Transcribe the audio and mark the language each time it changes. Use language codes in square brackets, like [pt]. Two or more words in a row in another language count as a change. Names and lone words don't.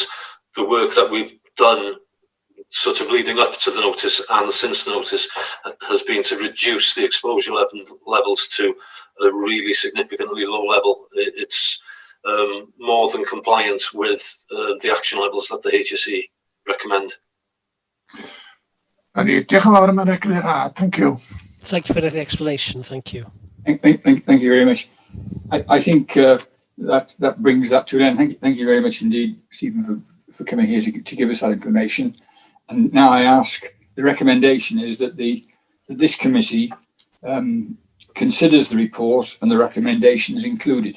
[en] The work that we've done sort of leading up to the notice and since the notice has been to reduce the exposure levels to a really significantly low level. It's more than compliant with the action levels that the HSE recommend. [cy] Diolch yn fawr am yr eglurad. [en] Thank you. Thank you for the explanation. Thank you. Thank you very much. I think that brings that to an end. Thank you very much indeed, Stephen, for coming here to give us that information. And now I ask, the recommendation is that this committee considers the report and the recommendations included.